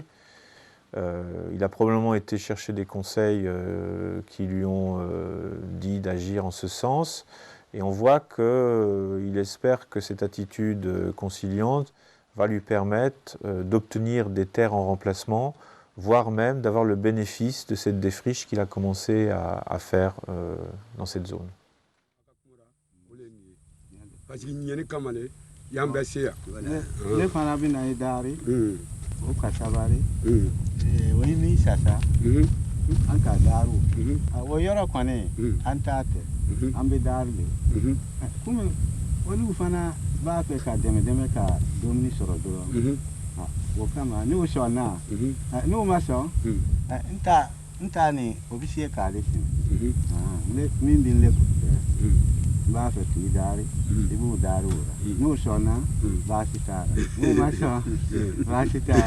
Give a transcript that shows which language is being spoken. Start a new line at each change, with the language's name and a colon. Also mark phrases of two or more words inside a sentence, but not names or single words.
French: Il a probablement été chercher des conseils qui lui ont dit d'agir en ce sens. Et on voit qu'il espère que cette attitude conciliante va lui permettre d'obtenir des terres en remplacement, voire même d'avoir le bénéfice de cette défriche qu'il a commencé à faire dans cette zone.
Bambara: O kasabari o yi mi sasa an ka daru o yɔrɔ kɔni an t'a tɛ an bɛ daru de komi olu fana b'a fɛ ka dɛmɛ ka dumuni sɔrɔ dɔrɔn o kama n'o sɔnna n'o ma sɔn n ta ni o bɛ se k'ale fɛ min bɛ n le n b'a fɛ k'i dari i b'o dari o la n'o sɔnna baasi t'a la n'o ma sɔn baasi t'a la.